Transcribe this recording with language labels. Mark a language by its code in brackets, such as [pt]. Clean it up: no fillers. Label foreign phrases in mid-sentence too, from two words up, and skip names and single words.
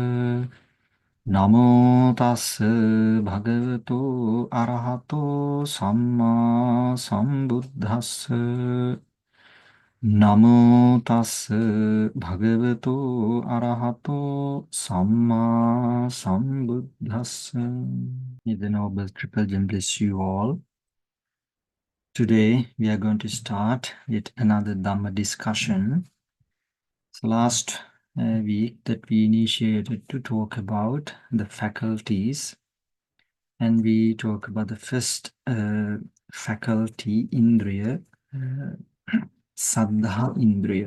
[pi] Namo tassa bhagavato arahato samma sambuddhassa. Namo tassa bhagavato arahato samma sambuddhassa. [en] May the Noble Triple Gem bless you all. Today we are going to start with another Dhamma discussion. So last week that we initiated to talk about the faculties, and we talk about the first faculty, [pi] Indriya, Saddha Indriya.